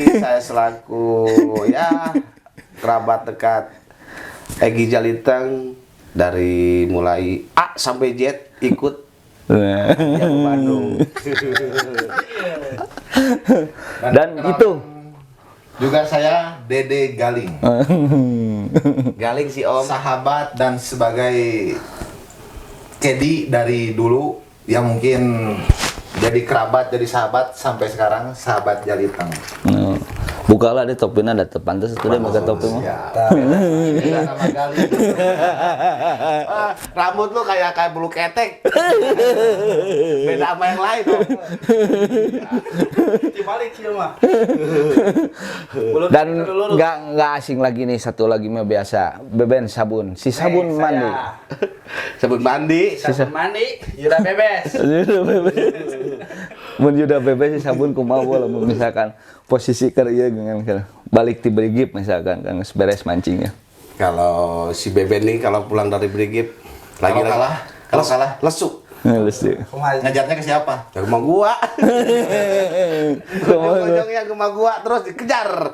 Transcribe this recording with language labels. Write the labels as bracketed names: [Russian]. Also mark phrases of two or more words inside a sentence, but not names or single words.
[Indonesian] Saya selaku kerabat dekat Egy Jeliteng, dari mulai A sampai Z ikut yang ke Bandung. Dan itu juga saya Dede Galing. Galing si Om. Sahabat dan sebagai kedi dari dulu yang mungkin jadi kerabat, jadi sahabat sampai sekarang, sahabat Jeliteng. bukalah deh topinya, ada pantas itu deh pakai topi mah. Iya, nama Galing. Rambut lu kayak bulu ketek. Beda sama yang lain Om. Dibalik sih mah. Dan nggak asing lagi nih, satu lagi mah biasa, Beben sabun, si sabun mandi. Sabun mandi. Sabun mandi, Yuda bebes. [Sundanese] Mun Yuda bebes si sabun kumaha lamun misalkan [Indonesian] posisi kerja dengan [Sundanese] balik ti brigip misalkan kan beres mancingnya. [Indonesian] Kalau si Beben nih kalau pulang dari brigip Kalau kalah lesu. Ngeles dia. Ngajarnya ke siapa? Ya rumah gua. Ujung-ujungnya ke rumah gua terus dikejar.